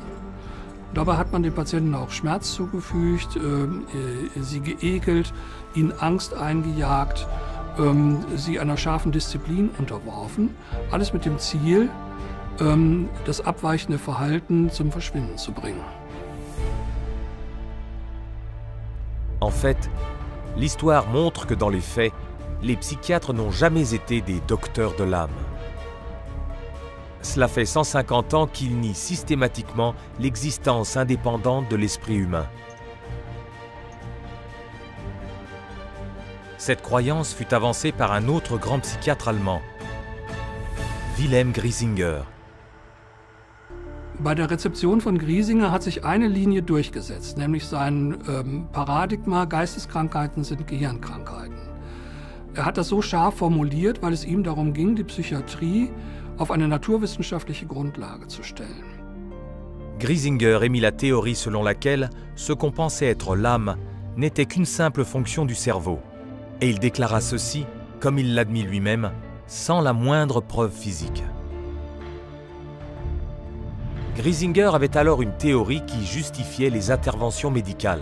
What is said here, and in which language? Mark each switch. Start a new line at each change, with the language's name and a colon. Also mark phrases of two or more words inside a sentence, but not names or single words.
German: Dabei hat man den Patienten auch Schmerz zugefügt, sie geekelt, ihnen Angst eingejagt, sie einer scharfen Disziplin unterworfen, alles mit dem Ziel, das abweichende Verhalten zum Verschwinden zu bringen.
French: En fait, l'histoire montre que dans les faits, les psychiatres n'ont jamais été des docteurs de l'âme. Cela fait 150 ans qu'il nie systématiquement l'existence indépendante de l'esprit humain. Cette croyance fut avancée par un autre grand psychiatre allemand, Wilhelm Griesinger.
German: Bei der Rezeption von Griesinger hat sich eine Linie durchgesetzt, nämlich sein Paradigma, Geisteskrankheiten sind Gehirnkrankheiten. Er hat das so scharf formuliert, weil es ihm darum ging, die Psychiatrie auf eine naturwissenschaftliche Grundlage zu stellen.
French: Griesinger émit la théorie selon laquelle ce qu'on pensait être l'âme n'était qu'une simple fonction du cerveau. Et il déclara ceci, comme il l'admit lui-même, sans la moindre preuve physique. Griesinger avait alors une théorie qui justifiait les interventions médicales.